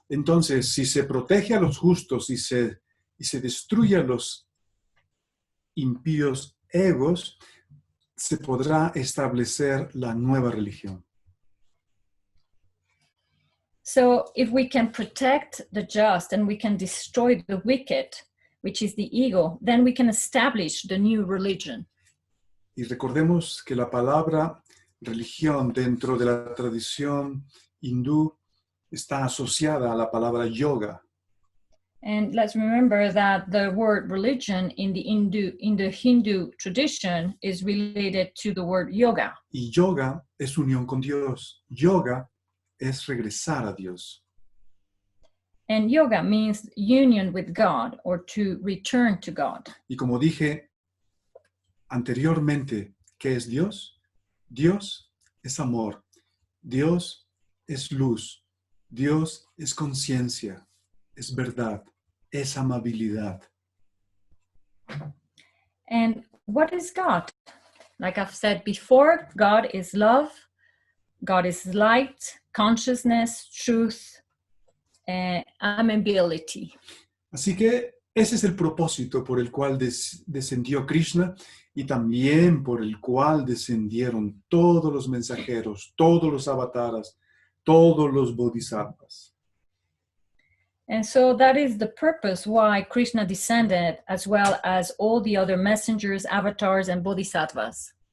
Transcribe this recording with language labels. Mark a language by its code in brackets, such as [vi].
[es] Entonces, si se protege a los justos y se destruye a los impíos egos, se podrá establecer la nueva religión. [en] So if we can protect the just and we can destroy the wicked, which is the ego, then we can establish the new religion. [es] Y recordemos que la palabra religión dentro de la tradición hindú está asociada a la palabra yoga. [en] And let's remember that the word religion in the Hindu tradition is related to the word yoga. [es] Y yoga es unión con Dios. Yoga es regresar a Dios. [en] And yoga means union with God or to return to God. [es] Y como dije anteriormente, ¿qué es Dios? Dios es amor. Dios es luz. Dios es conciencia. Es verdad. Es amabilidad. [en] And what is God? Like I've said before, God is love. God is light, consciousness, truth, amenability. [es] Así que ese es el propósito por el cual descendió Krishna y también por el cual descendieron todos los mensajeros, todos los avataras, todos los bodhisattvas. [en] And so that is the purpose why Krishna descended, as well as all the other messengers, avatars, and bodhisattvas.